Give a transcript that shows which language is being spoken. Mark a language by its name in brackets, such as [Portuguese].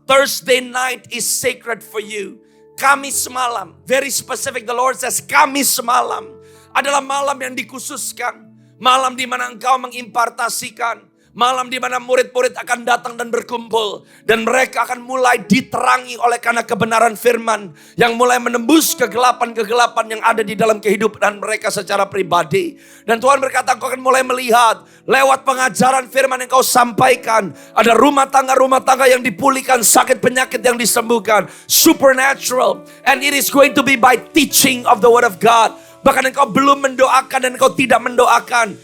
[English] Thursday night is sacred for you. [Indonesian] Kamis malam, [English] very specific, the Lord says [Indonesian] Kamis malam adalah malam yang dikhususkan. Malam di mana engkau mengimpartasikan. Malam di mana murid-murid akan datang dan berkumpul. Dan mereka akan mulai diterangi oleh karena kebenaran firman. Yang mulai menembus kegelapan-kegelapan yang ada di dalam kehidupan mereka secara pribadi. Dan Tuhan berkata engkau akan mulai melihat. Lewat pengajaran firman yang kau sampaikan. Ada rumah tangga yang dipulihkan. Sakit penyakit yang disembuhkan. Supernatural. [English] And it is going to be by teaching of the word of God. [Indonesian] Bahkan engkau belum mendoakan dan engkau tidak mendoakan.